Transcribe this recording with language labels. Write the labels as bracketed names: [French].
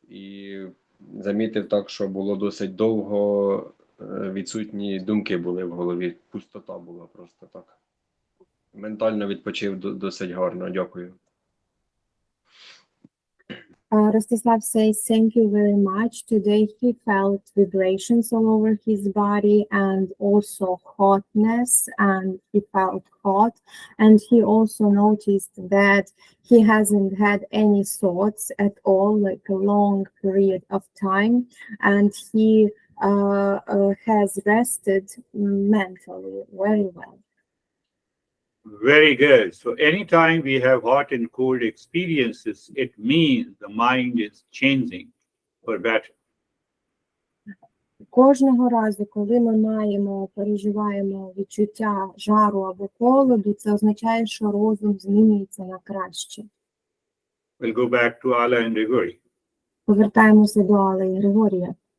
[Ukrainian] І замітив так, що було досить довго, відсутні думки були в голові, пустота була просто так. Ментально відпочив досить гарно, дякую. [English] Rostislav says, thank you very much. Today he felt vibrations all over his body and also hotness, and he felt hot. And he also noticed that he hasn't had any thoughts at all, like a long period of time. And he has rested mentally very well. Very good. So anytime we have hot and cold experiences, it means the mind is changing for better. [Ukrainian] Кожного разу, коли ми переживаємо відчуття жару або холоду, це означає, що розум змінюється на краще. [English] We'll go back to Ala and Grigori. [Ukrainian] Повертаємося до Алли і Григорія.